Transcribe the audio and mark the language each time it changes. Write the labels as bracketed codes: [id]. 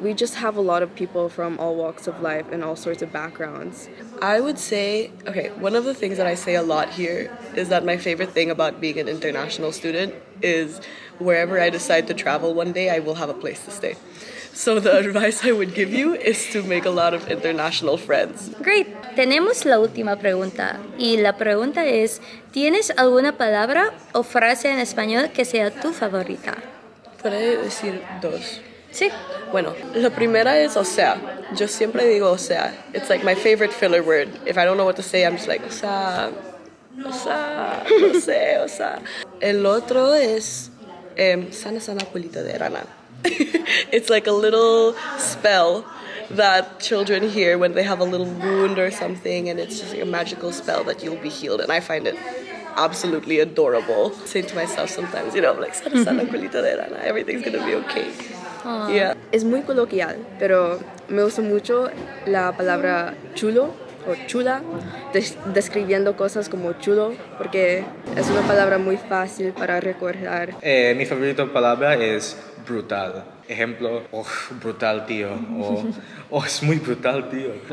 [en] We just have a lot of people from all walks of life and all sorts of backgrounds. I would say, okay, one of the things that I say a lot here is that my favorite thing about being an international student is wherever I decide to travel one day, I will have a place to stay. So the advice I would give you is to make a lot of international friends. Great. [es] Tenemos la última pregunta. Y la pregunta es, ¿tienes alguna palabra o frase en español que sea tu favorita? Podré decir dos. Sí. Bueno, la primera es o sea. Yo siempre digo o sea. [en] It's like my favorite filler word. If I don't know what to say, I'm just like [es] o sea, no sé, o sea. El otro es sana sana culita de rana. [en] It's like a little spell that children hear when they have a little wound or something, and it's just like a magical spell that you'll be healed, and I find it absolutely adorable. I say to myself sometimes, you know, I'm like, [es] sana sana culita de rana, [en] everything's gonna be okay. Yeah. [es] Es muy coloquial, pero me gusta mucho la palabra chulo o chula, describiendo cosas como chulo, porque es una palabra muy fácil para recordar. Mi favorita palabra es brutal. Ejemplo, oh, brutal tío, o oh, es muy brutal tío.